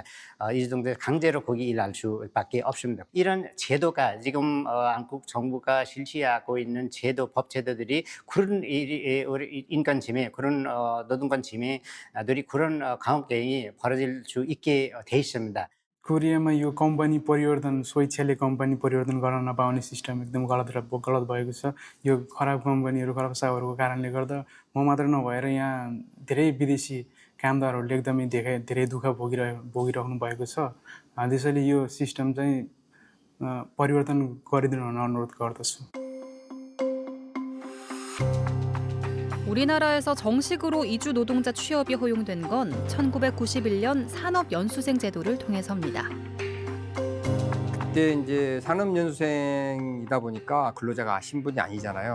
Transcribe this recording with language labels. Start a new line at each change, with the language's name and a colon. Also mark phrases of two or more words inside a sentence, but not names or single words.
Korean: 이주노동자 강제로 거기 일할 수밖에 없습니다. 이런 제도가 지금 한국 정부가 실시하고 있는 제도, 법 제도들이 그런 인권 침해, 그런 노동권 침해들이 그런 가혹행위 벌어질 수 있게 돼 있습니다.
Nepali: कोरियामा यो कम्पनी परिवर्तन स्वेच्छाले कम्पनी परिवर्तन गर्न नपाउने सिस्टम एकदम गलत भएको छ। यो खराब कम्पनीहरू, खराब साहबहरूको कारणले गर्दा म मात्र नभएर यहाँ धेरै विदेशी कामदारहरूले एकदमै धेरै दुःख भोगिराख्नु भएको छ। त्यसैले यो सिस्टम चाहिँ परिवर्तन गरिदिनु हुन अनुरोध गर्दछु।
Korean: 우리나라에서 정식으로 이주 노동자 취업이 허용된 건 1991년 산업연수생 제도를 통해서입니다. 그때 이제 산업연수생이다 보니까 근로자가 신분이 아니잖아요.